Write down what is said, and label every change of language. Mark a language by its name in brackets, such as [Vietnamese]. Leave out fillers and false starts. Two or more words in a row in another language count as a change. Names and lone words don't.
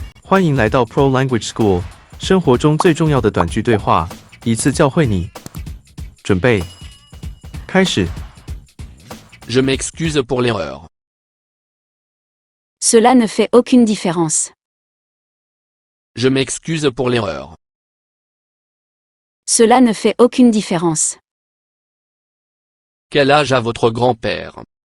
[Chinese] 欢迎来到 Pro Language School，生活中最重要的短句对话，一次教会你。准备，开始。 [French] Je m'excuse pour l'erreur. Cela ne fait aucune différence. Je m'excuse pour l'erreur. Cela ne fait aucune différence. Quel âge a votre grand-père?